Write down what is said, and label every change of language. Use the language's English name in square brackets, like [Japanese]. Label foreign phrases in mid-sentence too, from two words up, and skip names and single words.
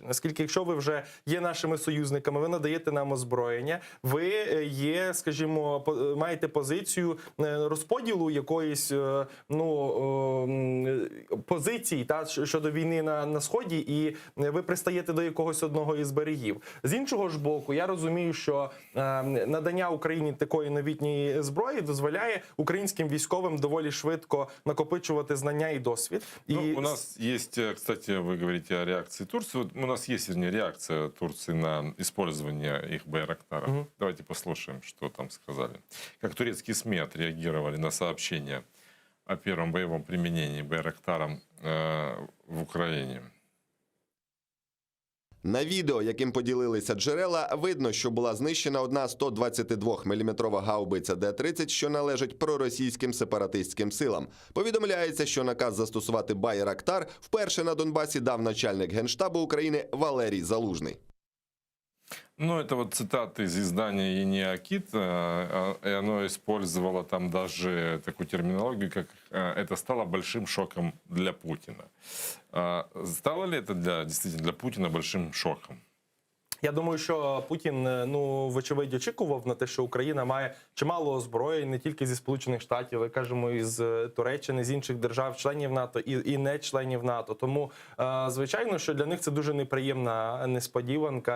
[Ukrainian] Оскільки, якщо ви вже є нашими союзниками, ви надаєте нам озброєння, ви є, скажімо, маєте позицію розподілу якоїсь позицій щодо війни на Сході, і ви пристаєте до якогось одного із берегів. З іншого ж боку, я розумію, що надання Україні такої новітньої зброї дозволяє українським військовим доволі швидко накопичувати знання і досвід. [Russian] У нас есть, кстати, вы говорите о реакции Турции. Вот у нас есть, вернее, реакция Турции на использование их байрактаров. Давайте послушаем, что там сказали. Как турецкие СМИ отреагировали на сообщение о первом боевом применении байрактаром [Ukrainian] в Україні. На відео, яким поділилися джерела, видно, що була знищена одна 122-мм гаубиця Д-30, що належить проросійським сепаратистським силам. Повідомляється, що наказ застосувати байрактар вперше на Донбасі дав начальник Генштабу України Валерій Залужний. [Russian] Ну, это вот цитаты из издания «Ениакит», и оно использовало там даже такую терминологию, как «это стало большим шоком для Путина». Стало ли это действительно для Путина большим шоком? [Ukrainian] Я думаю, що Путін, вочевидь, очікував на те, що Україна має чимало озброєнь не тільки зі Сполучених Штатів, але, кажемо, із Туреччини, з інших держав, членів НАТО і не членів НАТО. Тому, звичайно, що для них це дуже неприємна несподіванка.